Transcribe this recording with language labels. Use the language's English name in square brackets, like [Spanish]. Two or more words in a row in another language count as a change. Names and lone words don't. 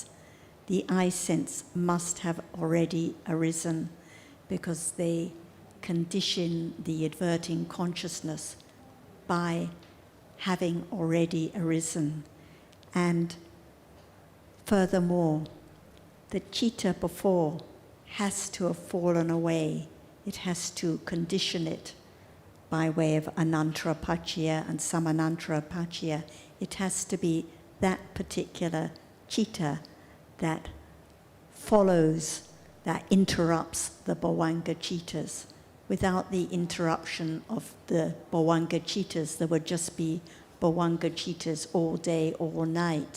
[English] The eye sense must have already arisen because they condition the adverting consciousness by having already arisen. And furthermore, the citta before has to have fallen away. It has to condition it by way of [Pali] anantara paccaya [English] and [Pali] samanantara paccaya. [English] It has to be that particular citta that follows, that interrupts the [Pali] bhavanga cittas. [English] Without the interruption of the [Pali] bhavanga cittas, [English] there would just be [Pali] bhavanga cittas [English] all day, all night.